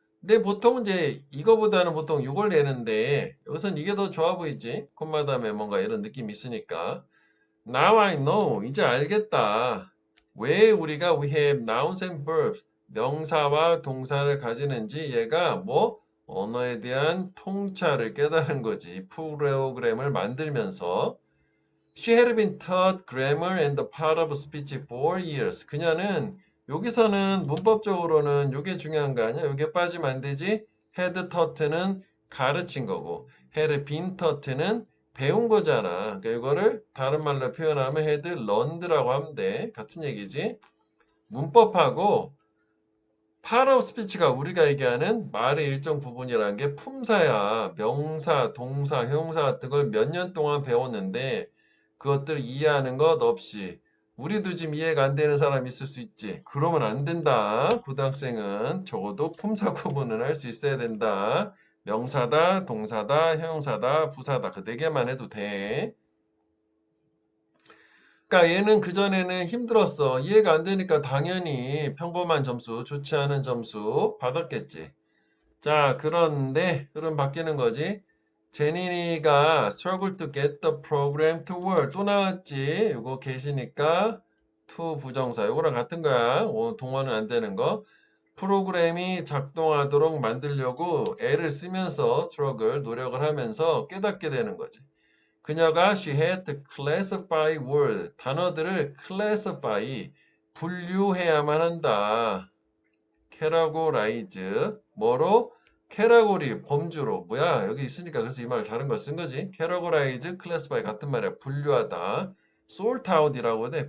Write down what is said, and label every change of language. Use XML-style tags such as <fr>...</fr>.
<ko>근데 보통 이제 이거보다는 보통 이걸 내는데 여기선 이게 더 좋아 보이지? 콤마 다음에 뭔가 이런 느낌이 있으니까.</ko> <en>Now I know.</en> <ko>이제 알겠다. 왜 우리가</ko> <en>we have nouns and verbs</en> <ko>명사와 동사를 가지는지 얘가 뭐 언어에 대한 통찰을 깨달은 거지. 프로그램을 만들면서</ko> <en>She had been taught grammar and the part of speech for years.</en> <ko>그녀는 여기서는 문법적으로는 이게 중요한 거 아니야? 이게 빠지면 안 되지? had taught는 가르친 거고 had been taught는 배운 거잖아. 그러니까 이거를 다른 말로 표현하면 had learned라고 하면 돼. 같은 얘기지. 문법하고 part of speech가 우리가 얘기하는 말의 일정 부분이라는 게 품사야. 명사, 동사, 형용사 같은 걸 몇 년 동안 배웠는데 그것들을 이해하는 것 없이 우리도 지금 이해가 안 되는 사람이 있을 수 있지. 그러면 안 된다. 고등학생은 적어도 품사 구분을 할 수 있어야 된다. 명사다, 동사다, 형용사다, 부사다. 그 네 개만 해도 돼. 그러니까 얘는 그전에는 힘들었어. 이해가 안 되니까 당연히 평범한 점수, 좋지 않은 점수 받았겠지. 자, 그런데 흐름 바뀌는 거지.</ko> <en>제니가 struggle to get the program to work.</en> <ko>또 나왔지. 이거 계시니까 to 부정사. 이거랑 같은 거야. 동어는 안 되는 거. 프로그램이 작동하도록 만들려고 애를 쓰면서 struggle, 노력을 하면서 깨닫게 되는 거지. 그녀가</ko> <en>she had to classify word.</en> <ko>단어들을 classify, 분류해야만 한다. categorize. 뭐로? 캐러고리, 범주로. 뭐야? 여기 있으니까 그래서 이 말 다른 걸 쓴 거지. categorize, classify 같은 말이야. 분류하다. sort out이라고 해.</ko>